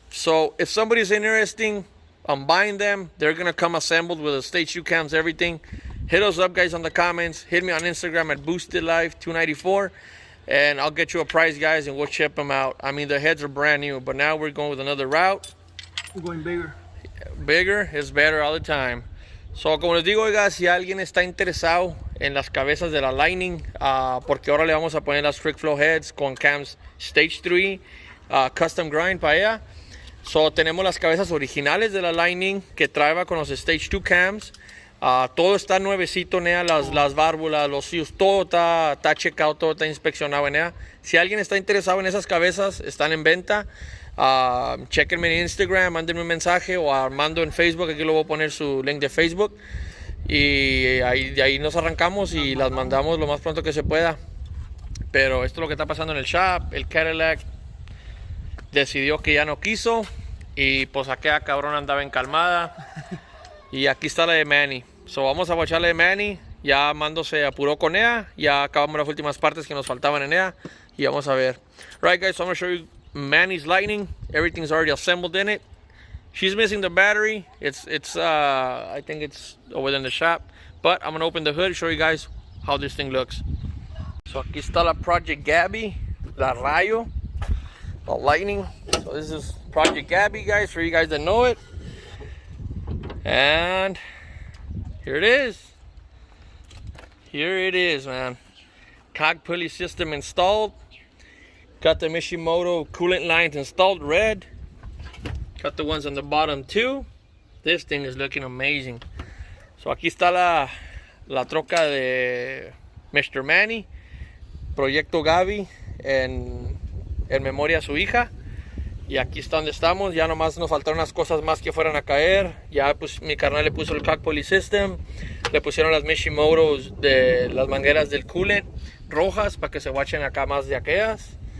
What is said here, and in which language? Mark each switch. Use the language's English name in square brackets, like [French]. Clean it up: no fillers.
[English] So if somebody's interested on buying them, they're gonna come assembled with the stage 2 cams, everything. Hit us up, guys, on the comments. Hit me on Instagram at boostedlife294, and I'll get you a price, guys, and we'll ship them out. I mean, the heads are brand new, but now we're going with another route. We're going bigger. Bigger is better all the time. [Spanish] So, como les digo, oiga, si alguien está interesado en las cabezas de la Lightning, porque ahora le vamos a poner las trick flow heads con cams stage 3, custom grind para ella. So, tenemos las cabezas originales de la Lightning que trae con los stage 2 cams. Todo está nuevecito en ella, las válvulas, los silos, todo está checado, todo está inspeccionado en ella. Si alguien está interesado en esas cabezas, están en venta. Chequenme en Instagram, mándenme un mensaje, o a Armando en Facebook, aquí lo voy a poner su link de Facebook, y de ahí nos arrancamos y las mandamos lo más pronto que se pueda. Pero esto es lo que está pasando en el shop. El Cadillac decidió que ya no quiso, y pues aquella cabrón andaba encalmada, y aquí está la de Manny. So vamos a bocharle de Manny. Ya Armando se apuró con ella, ya acabamos las últimas partes que nos faltaban en ella, y vamos a ver. [English] Right, guys, so I'm going to show you Manny's Lightning. Everything's already assembled in it. She's missing the battery. It's I think it's over in the shop, but I'm gonna open the hood, show you guys how this thing looks. [Spanish] So aquí está la Project Gabby, la Rayo, la Lightning. [English] So this is Project Gabby, guys, for you guys that know it. And here it is. Here it is, man. Cog pulley system installed. Got the Mishimoto coolant lines installed, red. Got the ones on the bottom too. This thing is looking amazing. [Spanish] So aquí está la troca de Mr. Manny, Proyecto Gaby, en memoria a su hija. Y aquí está donde estamos. Ya nomás nos faltaron unas cosas más que fueran a caer. Ya pues mi carnal le puso el Cog pulley system. Le pusieron las Mishimotos de las mangueras del coolant rojas para que se guachen acá más de aquellas.